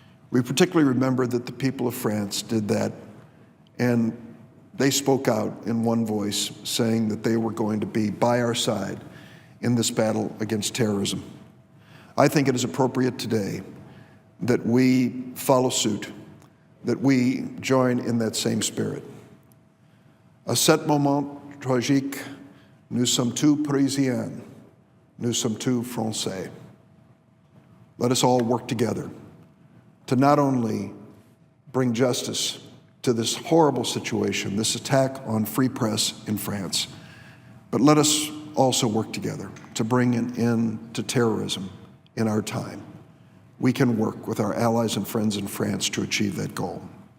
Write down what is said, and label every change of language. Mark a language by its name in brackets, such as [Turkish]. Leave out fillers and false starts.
[English] We particularly remember that the people of France did that, and they spoke out in one voice, saying that they were going to be by our side in this battle against terrorism. I think it is appropriate today that we follow suit, that we join in that same spirit. [French] À cet moment tragique, nous sommes tous Parisiens, nous sommes tous Français. [English] Let us all work together to not only bring justice to this horrible situation, this attack on free press in France, but let us also work together to bring an end to terrorism in our time. We can work with our allies and friends in France to achieve that goal.